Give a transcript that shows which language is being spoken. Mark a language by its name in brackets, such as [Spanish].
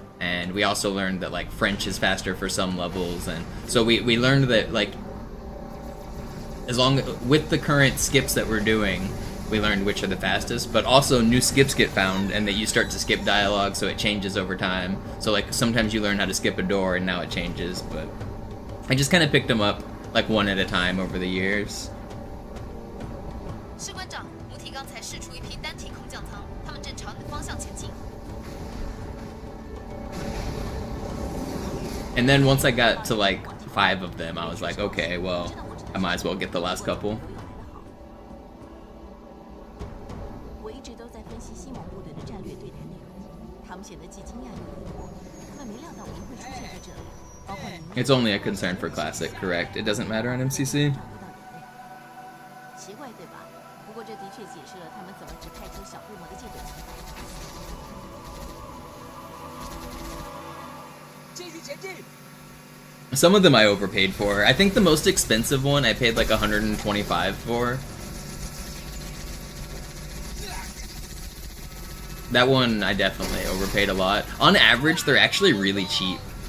[English] And we also learned that like French is faster for some levels, and so we learned that like with the current skips that we're doing, we learned which are the fastest, but also new skips get found and that you start to skip dialogue, so it changes over time. So like sometimes you learn how to skip a door and now it changes, but I just kind of picked them up like one at a time over the years. [Chinese] 士官长，母体刚才释出一批单体空降舱，他们正朝你的方向前进。 [English] And then once I got to like 5 of them, I was like, okay, well, I might as well get the last couple. [Chinese] 我一直都在分析西蒙部队的战略对台内容，他们显得既惊讶又疑惑，他们没料到我们会出现在这里，包括你。 [English] It's only a concern for Classic, correct? It doesn't matter on MCC. [Chinese] 奇怪对吧？不过这的确解释了他们怎么只派出小规模的舰队出发。继续前进。 [English] Some of them I overpaid for. I think the most expensive one I paid like 125 for. That one I definitely overpaid a lot. On average, they're actually really cheap.